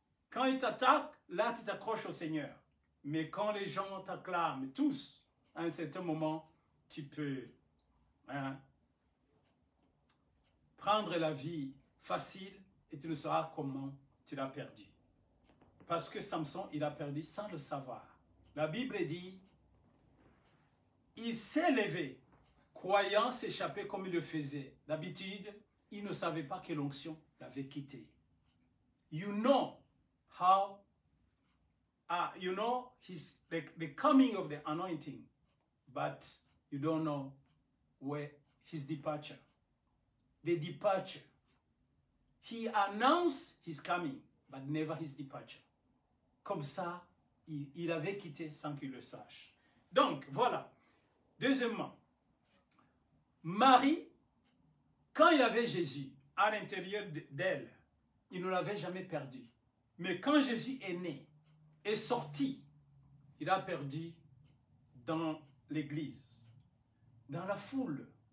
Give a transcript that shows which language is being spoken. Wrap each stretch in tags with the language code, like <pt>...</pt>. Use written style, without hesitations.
<fr>Quand ils t'attaquent, là tu t'accroches au Seigneur. Mais quand les gens t'acclament, tous, à un certain moment, tu peux prendre la vie facile et tu ne sauras comment tu l'as perdu. Parce que Samson, il a perdu sans le savoir. La Bible dit, il s'est levé, croyant s'échapper comme il le faisait. D'habitude, il ne savait pas que l'onction l'avait quitté.</fr> <en>You know how, you know the coming of the anointing, but you don't know where his departure. The departure. He announced his coming, but never his departure.</en> <fr>Comme ça, il avait quitté sans qu'il le sache. Donc, voilà. Deuxièmement, Marie, quand il avait Jésus à l'intérieur d'elle, il ne l'avait jamais perdu. Mais quand Jésus est né, est sorti, il a perdu dans l'église, dans la foule.</fr>